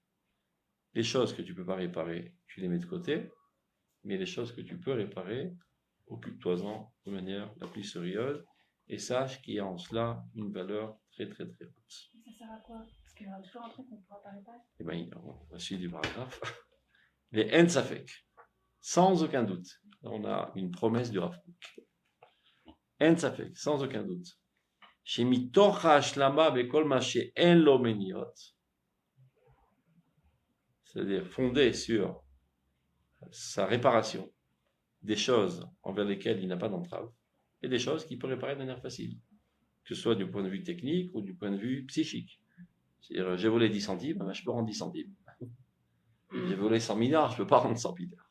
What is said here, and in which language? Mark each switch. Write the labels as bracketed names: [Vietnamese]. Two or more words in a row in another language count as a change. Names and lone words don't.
[French] Les choses que tu ne peux pas réparer, tu les mets de côté, mais les choses que tu peux réparer, occupe-toi-en de manière la plus sérieuse, et sache qu'il y a en cela une valeur très très très haute. Ça sert à quoi? Parce qu'il y aura toujours un truc qu'on ne pourra pas réparer. Eh bien, on va suivre du paragraphe. Les [Hebrew] אין ספק, [French] sans aucun doute. On a une promesse du Rav Kook. [Hebrew] אין ספק, [French] sans aucun doute. [Hebrew] שמתוך ההשלמה בכל מה שאין לו מניעות, [French] c'est-à-dire fondé sur sa réparation des choses envers lesquelles il n'a pas d'entrave, et des choses qu'il peut réparer de manière facile, que ce soit du point de vue technique ou du point de vue psychique. C'est-à-dire, j'ai volé 10 centimes, ben, je peux rendre 10 centimes. J'ai volé 100 milliards, je ne peux pas rendre 100 milliards.